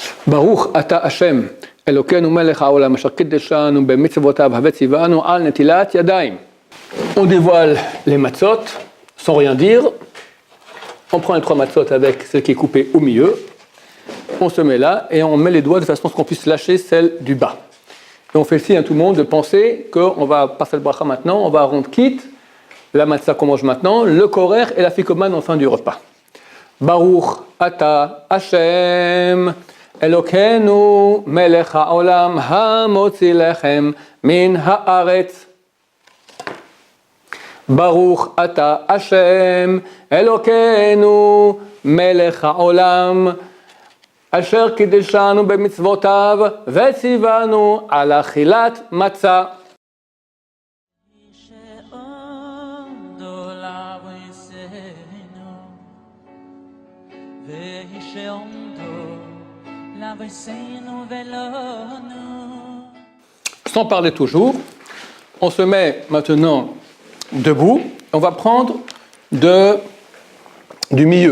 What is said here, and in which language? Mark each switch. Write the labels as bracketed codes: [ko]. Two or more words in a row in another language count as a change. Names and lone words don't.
[he] ברוך אתה השם, אלוקינו מלך העולם, אשר קדשנו במצוותיו וציוונו על נטילת ידיים. [fr] On dévoile les matzot sans rien dire. On prend les 3 matzot avec celle qui est coupée au milieu. On se met là et on met les doigts de façon à ce qu'on puisse lâcher celle du bas. Et on fait le signe à tout le monde de penser qu'on va passer le bracha maintenant, on va rendre quitte la matzah qu'on mange maintenant, le korer et la fikoman en fin du repas. [he] ברוך אתה השם, אלוקינו מלך העולם המוציא לחם מן הארץ. ברוך אתה השם, אלוקינו מלך העולם אשר קדשנו במצוותיו וציוונו על אכילת מצה. [fr] Sans parler toujours, on se met maintenant debout, on va prendre du milieu.